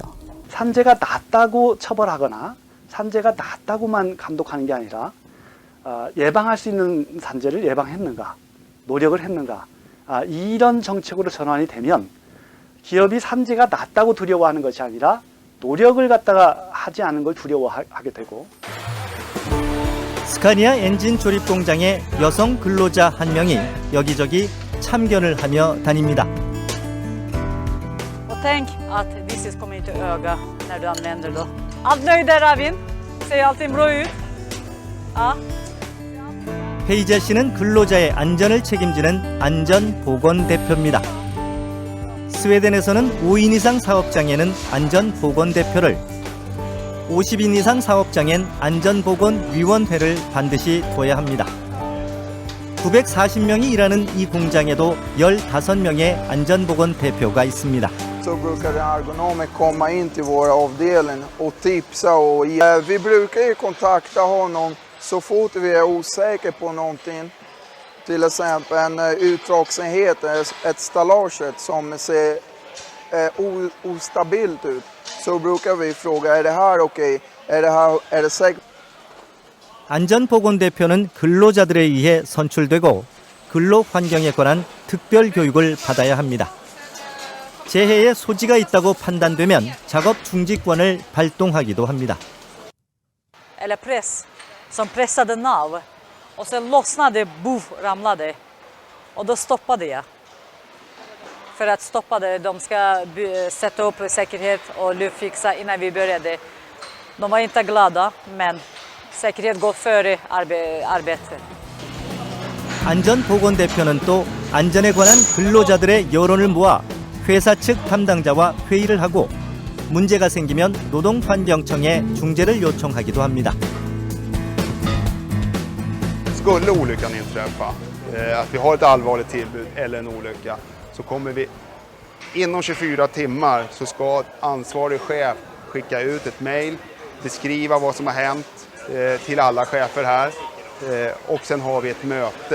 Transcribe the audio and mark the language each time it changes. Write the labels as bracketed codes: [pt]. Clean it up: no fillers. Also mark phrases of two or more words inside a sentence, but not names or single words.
[ko] 산재가 낮다고 처벌하거나 산재가 낮다고만 감독하는 게 아니라 예방할 수 있는 산재를 예방했는가, 노력을 했는가, 이런 정책으로 전환이 되면 기업이 산재가 낮다고 두려워하는 것이 아니라 노력을 갖다가 하지 않은 걸 두려워하게 되고. 스카니아 엔진 조립 공장의 여성 근로자 한 명이 여기저기 참견을 하며 다닙니다. [sv] Och tänk att Visis kommer inte öga när du använder det. Allt nöjd där, Ravin? Ser allting bra ut? Ja. [ko] 페이자 씨는 근로자의 안전을 책임지는 안전보건대표입니다. 스웨덴에서는 5인 이상 사업장에는 안전보건대표를, 50인 이상 사업장엔 안전보건위원회를 반드시 둬야 합니다. 940명이 일하는 이 공장에도 15명의 안전보건대표가 있습니다. [sv] Så brukar ergonomer komma in till våra avdelning och tipsa och vi brukar ju kontakta honom så fort vi är osäkra på någonting. Till exempel en utdragsenhet, ett stallage som ser ostabilt ut. Så brukar vi fråga, är det här okej? Är det säkert? [ko] 안전보건대표는 근로자들에 의해 선출되고 근로 환경에 관한 특별 교육을 받아야 합니다. 재해에 소지가 있다고 판단되면 작업 중지권을 발동하기도 합니다. [sv] Eller press, som pressade nav. Och sen lossnade, boff, ramlade. Och då stoppade jag. För att stoppa det, de ska sätta upp säkerhet och luftfixa innan vi började. De var inte glada, men säkerhet går före arbete. [ko] 안전보건대표는 또 안전에 관한 근로자들의 여론을 모아 회사 측 담당자와 회의를 하고 문제가 생기면 노동환경청에 중재를 요청하기도 합니다. [sv] Skulle olyckan inträffa, att vi har ett allvarligt tillbud eller en olycka, så kommer vi inom 24 timmar så ska ansvarig chef skicka ut ett mejl, beskriva vad som har hänt till alla chefer här och sen har vi ett möte.